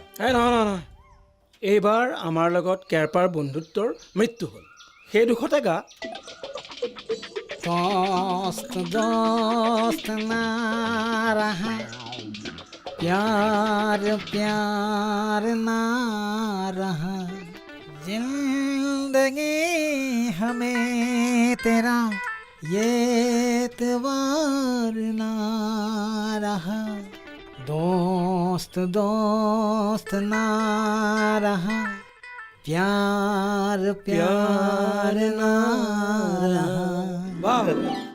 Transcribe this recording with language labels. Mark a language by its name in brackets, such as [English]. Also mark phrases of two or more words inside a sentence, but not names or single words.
[Assamese] নহয় এইবাৰ আমাৰ লগত কেৰপাৰ বন্ধুত্বৰ মৃত্যু হ'ল সেই দুখতে গা [Hindi] प्यार ना रहा ज़िंदगी हमें तेरा ये एतबार ना रहा दोस्त ना रहा प्यार ना रहा